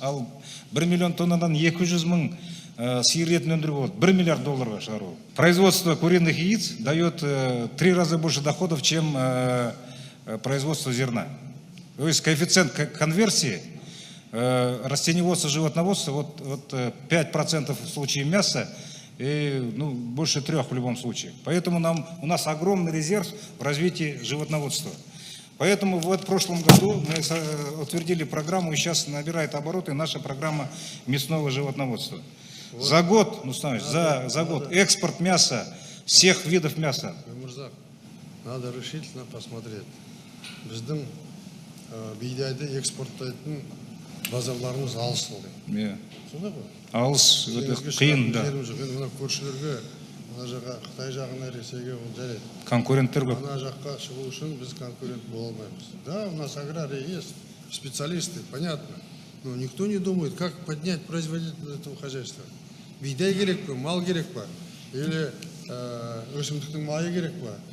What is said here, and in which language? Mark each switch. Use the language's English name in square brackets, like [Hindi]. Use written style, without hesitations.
[Kazakh] Ал 1 миллион тоннадан 200 мың сиыр етін өндіріп болады. 1 миллиард долларға шығару. [Russian] Производство куриных яиц дает 3 раза больше доходов, чем производство зерна. То есть коэффициент конверсии растениеводства, животноводства, вот 5% в случае мяса и больше 3% в любом случае. Поэтому у нас огромный резерв в развитии животноводства. Поэтому в прошлом году мы утвердили программу, и сейчас набирает обороты наша программа мясного животноводства. За год, за год экспорт мяса, всех видов мяса. Надо решительно посмотреть. [Kazakh] Біздің бидайды экспорттайтын базарларымыз алыс болды. Сонда ғой? Алыс, қиын, да. Мына көршілерге, мына жаққа Қытай жағына, Ресейге ол жарайды. Конкуренттер көп. Ана жаққа шығу үшін біз конкурент бола алмаймыз. [Russian] Да, у нас аграрии есть, специалисты, понятно. Но никто не думает, как поднять производительность этого хозяйства. [Kazakh] Бидай керек па, мал керек па, или өсімдіктің майы керек па.